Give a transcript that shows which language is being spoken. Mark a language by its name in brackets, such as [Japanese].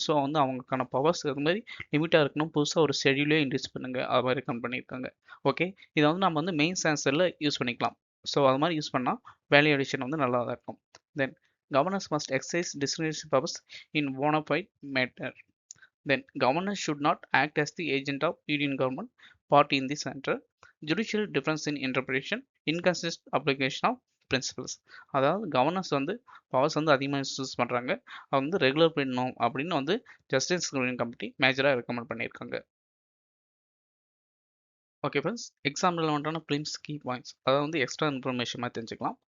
[Tamil] So வந்து அவங்களுக்கான powers அது மாரி லிமிட்டா இருக்கணும். புதுசா ஒரு ஷெட்யூலே இன்ட்ரோடியூஸ் பண்ணுங்க. அது மாரி ரெக்கமெண்ட் பண்ணியிருக்காங்க. ஓகே. இத வந்து நம்ம வந்து மெயின்ஸ் ஆன்சர்ல யூஸ் பண்ணிக்கலாம். ஸோ அது மாரி யூஸ் பண்ணா வேல்யூ அடிஷன் வந்து நல்லா தான் இருக்கும். [English] Then governors must exercise discrimination powers in bona fide matter. Then, governors should not act as the agent of union government party in the center. Judicial difference in interpretation, inconsistent application of principles. [Tamil] அதாவது governors வந்து powers வந்து அதிகமாக use பண்ணுறாங்க. அவங்க வந்து regular பண்ணணும் அப்படின்னு வந்து ஜஸ்டிஸ் கமிட்டி மேஜராக ரெக்கமெண்ட் பண்ணியிருக்காங்க. Okay friends, example வந்துட்டான prelims key points அதாவது வந்து எக்ஸ்ட்ரா இன்ஃபர்மேஷன் மாதிரி தெரிஞ்சுக்கலாம்.